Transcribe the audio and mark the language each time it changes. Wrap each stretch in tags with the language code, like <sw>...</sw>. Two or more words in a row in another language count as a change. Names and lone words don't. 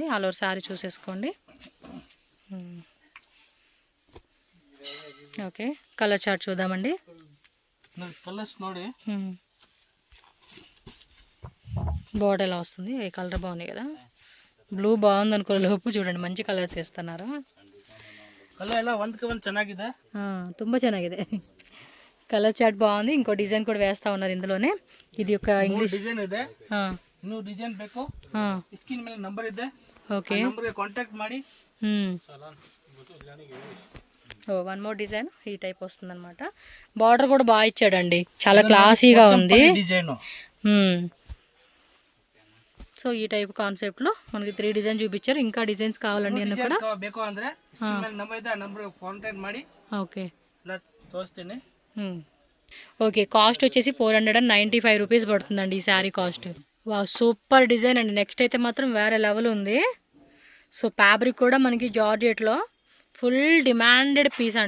<en>all over saree</en> <te>చూసేసుకోండి. ఓకే</te> <en>colour chart</en> <te>చూద్దామండి.</te> <kn>కలర్స్ ನೋಡಿ.</kn> <te>బోర్డర్ ఎలా వస్తుంది? ఏ కలర్ బాగున్నాయి కదా. బ్లూ బాగుంది అనుకో లోపు చూడండి మంచి కలర్స్ వేస్తున్నారు.</te> <kn>ಕಲರ್ ಎಲ್ಲ ಒಂದಕ್ಕೆ ಒಂದು ಚೆನ್ನಾಗಿದೆ. ತುಂಬ ಚೆನ್ನಾಗಿದೆ.</kn> <en>colour chart</en> <te>బాగుంది. ఇంకో డిజైన్ కూడా వేస్తా ఉన్నారు ఇందులోనే. ఇది ఒక ఇంగ్లీష్</te> <kn>డిజైన్ ಇದೆ. ಇನ್ನೂ ಡಿಸೈನ್ ಬೇಕು ಸ್ಕ್ರೀನ್ ಮೇಲೆ ನಂಬರ್ ಇದೆ.</kn> <te>ఓకే</te> <kn>ನಂಬರ್ಗೆ ಕಾಂಟ್ಯಾಕ್ಟ್ ಮಾಡಿ.</kn> <en>one more design this type</en> <te>వస్తుంది అనమాట. బార్డర్ కూడా బాగా ఇచ్చాడండి, చాలా క్లాసీగా ఉంది డిజైన్. సో ఈ</te> <en>type concept</en> <te>లో మనకి 3 డిజైన్ చూపించారు. ఇంకా డిజైన్స్ కావాలండి అన్న కూడా</te> <kn>ಬೇಕು ಅಂದ್ರೆ ಸ್ಕ್ರೀನ್ ಮೇಲೆ ನಂಬರ್ ಇದೆ, ಆ ನಂಬರ್ಗೆ ಕಾಂಟ್ಯಾಕ್ಟ್ ಮಾಡಿ.</kn> <te>ఓకే ఇలా తోస్తేనే.</te> <en>okay cost</en> <te>వచ్చేసి 495 రూపీస్ పడుతుందండి ఈ</te> <en>saree cost.</en> <te>వా</te> <en>super design</en> <te>అండి. నెక్స్ట్ అయితే మాత్రం వేరే లెవెల్ ఉంది. సో ఫ్యాబ్రిక్ కూడా మనకి జార్జెట్లో</te> <en>full demanded piece</en> <te>అండి.</te>